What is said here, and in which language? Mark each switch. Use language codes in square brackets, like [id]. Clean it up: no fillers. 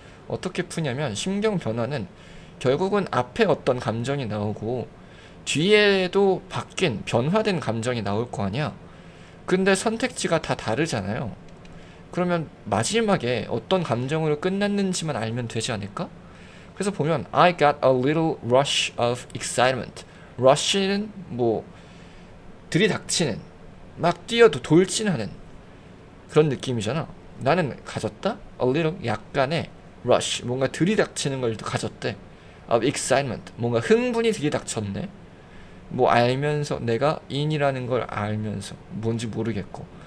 [ko] 어떻게 푸냐면, 심경 변화는 결국은 앞에 어떤 감정이 나오고 뒤에도 바뀐 변화된 감정이 나올 거 아니야. 근데 선택지가 다 다르잖아요. 그러면 마지막에 어떤 감정으로 끝났는지만 알면 되지 않을까? [en] 그래서 보면 I got a little rush of excitement. [ko] rush는 뭐 들이닥치는, 막 뛰어도 돌진하는 그런 느낌이잖아. 나는 가졌다? a little, 약간의 rush, 뭔가 들이닥치는 걸 가졌대. [en] of excitement, [ko] 뭔가 흥분이 들이닥쳤네. 뭐 알면서, 내가 in이라는 걸 알면서, 뭔지 모르겠고.